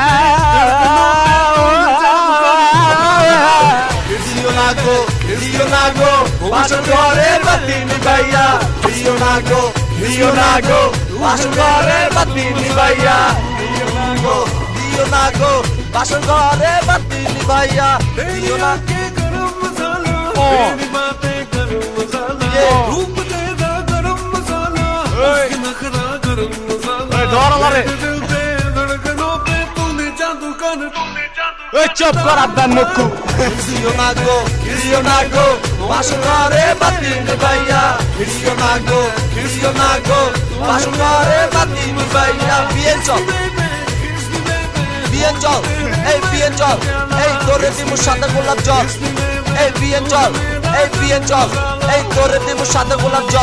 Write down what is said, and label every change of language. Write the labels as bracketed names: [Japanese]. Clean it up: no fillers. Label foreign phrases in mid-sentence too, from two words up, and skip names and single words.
[Bangla] দিও না গো বাসর ঘরে বাতিনি ভাইয়া, দিও না গো বাসর ঘরে বাতিনি ভাইয়া, দিও না গো বাসর ঘরে বাতিনি ভাইয়া, দিও না। [Hindi] आंखें गरम मसाला, तेरी बातें गरम मसाला, रूप तेरा गरम मसाला, उसकी नखरा गरम मसाला, [Bangla] ধর আমারে [Hindi] मेरे दिल पे धड़कनों पे तूने जादू कर [Bangla] ওই চুপ কর আব্দান মুক্কু দিও না গো বাসর ঘরে বাতিনি ভাইয়া, দিও না গো বাসর ঘরে বাতিনি ভাইয়া। বিয়েন চল এই বিয়েন চল, এই তোরে দিব সাদা গোলাপ জল, এই বিয়েন চল এই তোরে দিব সাদা গোলাপ জল।